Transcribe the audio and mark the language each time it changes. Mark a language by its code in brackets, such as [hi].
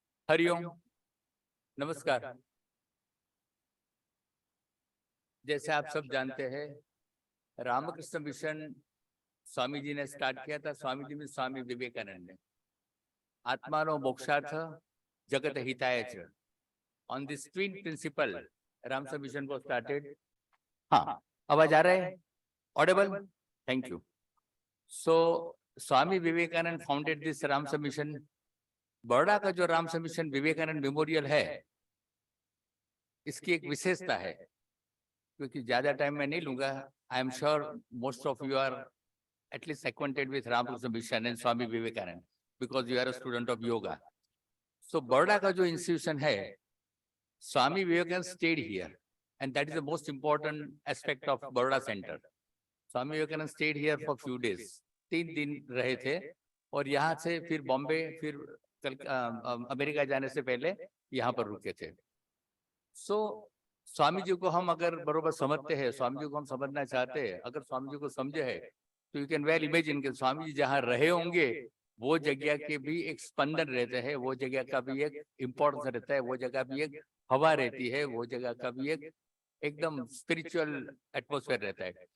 [hi] हरिओम, नमस्कार। जैसे आप सब जानते हैं, रामकृष्ण मिशन स्वामी जी ने स्टार्ट किया था। स्वामी जी में स्वामी विवेकानंद ने [sa] आत्मा नो मोक्षार्थ Jagat Hitaya Cha. [en] On this twin principle, Ramsa Mission was started. [hi] हाँ, आवाज आ रहा है? [en] Audible? Thank you. So, Swami Vivekananda founded this Ramsa Mission. [hi] Baroda का जो रामसा मिशन विवेकानंद मेमोरियल है, इसकी एक विशेषता है, क्योंकि ज्यादा टाइम मैं नहीं लूंगा. [en] I am sure most of you are at least acquainted with Ramakrishna Mission and Swami Vivekananda because you are a student of yoga. So Baroda [hi] का जो [en] institution है, Swami Vivekananda stayed here, and that is the most important aspect of Baroda Center. Swami Vivekananda stayed here for few days, [hi] 3 दिन रहे थे, और यहाँ से फिर बॉम्बे, फिर अमेरिका जाने से पहले यहाँ पर रुके थे. So स्वामी जी को हम अगर बरोबर समझते हैं, स्वामी जी को हम समझना चाहते हैं, अगर स्वामी जी को समझे है, तो [en] you can well imagine [hi] कि स्वामी जी जहाँ रहे होंगे वो जगह के भी एक स्पंदन रहते हैं, वो जगह का भी एक इम्पोर्टेंस रहता है, वो जगह भी एक हवा रहती है, वो जगह का भी एक एकदम स्पिरिचुअल एटमॉस्फेयर रहता है.